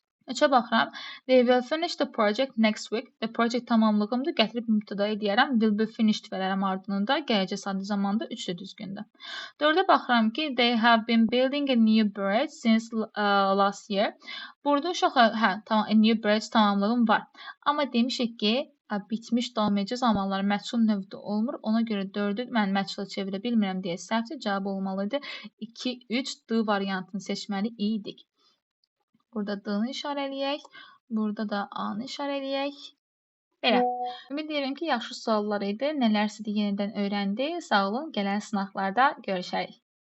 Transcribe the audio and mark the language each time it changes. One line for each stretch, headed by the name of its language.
Azerbaijani: 3-ə baxıram.
English: They will finish the project next week.
Azerbaijani: The project tamamlığımdır. Gətirib mübtədaya deyərəm.
English: Will be finished
Azerbaijani: verərəm ardınında. Gələcək sadə zamanda 3 də düzgündür. 4-ə baxıram ki,
English: they have been building a new bridge since last year.
Azerbaijani: Burada uşaqlar, hə, tamam,
English: a new bridge
Azerbaijani: tamamlığım var. Amma demişik ki, bitmiş davam edici zamanlar məchul növdə olmur. Ona görə 4-ü mən məchula çevirə bilmirəm deyə səhvdir. Cavab olmalıydı. 2, 3, D variantını seçməli idik. Burada D-ni işarələyək. Burada da A-nı işarələyək. Belə. Ümid edirəm ki, yaxşı suallar idi. Nələrsə də yenidən öyrəndik. Sağ olun. Gələn sınaqlarda görüşərik.